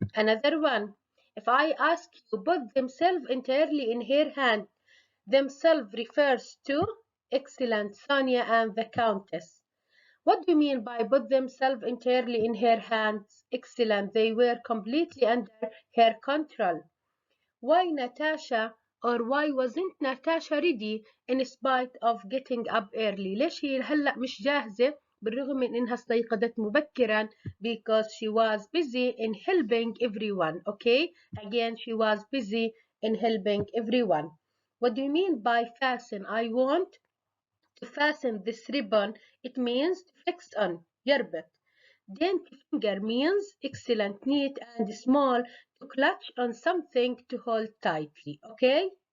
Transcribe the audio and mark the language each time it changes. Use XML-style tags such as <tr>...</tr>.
<en>Another one, if I ask you, put themselves entirely in her hand, themselves refers to, excellent, Sonia and the Countess. What do you mean by put themselves entirely in her hands? Excellent, they were completely under her control. Why Natasha or why wasn't Natasha ready in spite of getting up early?</en> <ar>ليش هي هلأ مش جاهزة بالرغم من إنها استيقظت مبكرا?</ar> <en>Because she was busy in helping everyone. Okay, again she was busy in helping everyone. What do you mean by fasten? I want to fasten this ribbon, it means to fix on, يربط. Dainty finger means excellent, neat and small, to clutch on something to hold tightly, okay?</en>